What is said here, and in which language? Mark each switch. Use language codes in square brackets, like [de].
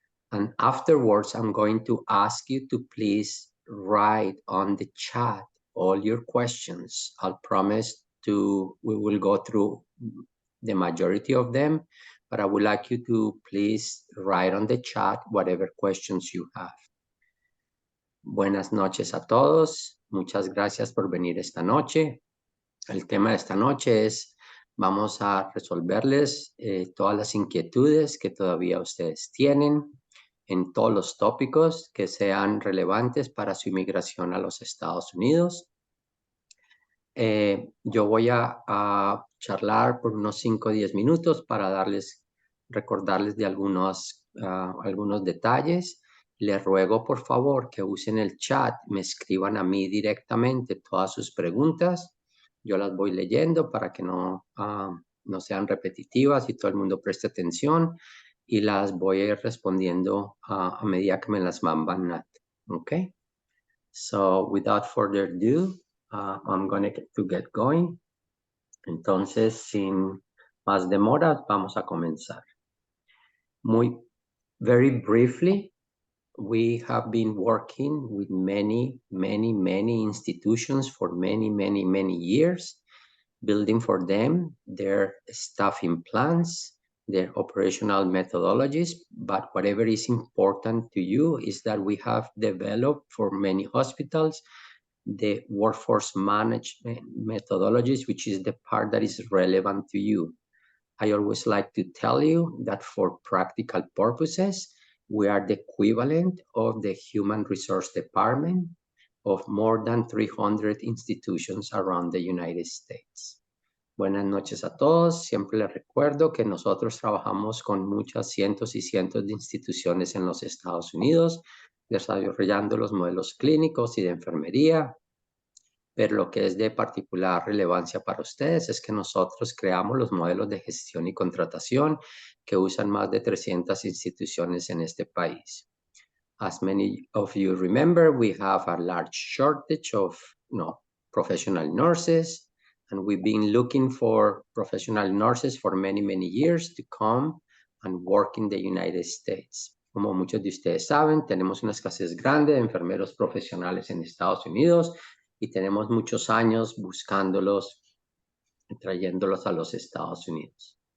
[en] And afterwards, I'm going to ask you to please write on the chat all your questions. I'll promise we will go through the majority of them, but I would like you to please write on the chat whatever questions you have. [es] Buenas noches a todos. Muchas gracias por venir esta noche. El tema de esta noche es, vamos a resolverles todas las inquietudes que todavía ustedes tienen en todos los tópicos que sean relevantes para su inmigración a los Estados Unidos. Yo voy a charlar por unos 5 o 10 minutos para recordarles de algunos detalles. Les ruego, por favor, que usen el chat, me escriban a mí directamente todas sus preguntas. Yo las voy leyendo para que no sean repetitivas y todo el mundo preste atención. Y las voy a ir respondiendo a medida que me las mandan. [en] Okay? So, without further ado, I'm going to get going. [es] Entonces, sin más demora, vamos a comenzar. [en] Very briefly, we have been working with many institutions for many years, building for them their staffing plans, their operational methodologies, but whatever is important to you is that we have developed for many hospitals the workforce management methodologies, which is the part that is relevant to you. I always like to tell you that for practical purposes, we are the equivalent of the Human Resource Department of more than 300 institutions around the United States. [es] Buenas noches a todos. Siempre les recuerdo que nosotros trabajamos con muchas cientos y cientos de instituciones en los Estados Unidos, desarrollando los modelos clínicos y de enfermería. Pero lo que es de particular relevancia para ustedes es que nosotros creamos los modelos de gestión y contratación que usan más de 300 instituciones en este país. [en] As many of you remember, we have a large shortage of professional nurses, and we've been looking for professional nurses for many years to come and work in the United States. [es] Como muchos de ustedes saben, tenemos una escasez grande de enfermeros profesionales en Estados Unidos y tenemos muchos años buscándolos y trayéndolos a los Estados Unidos.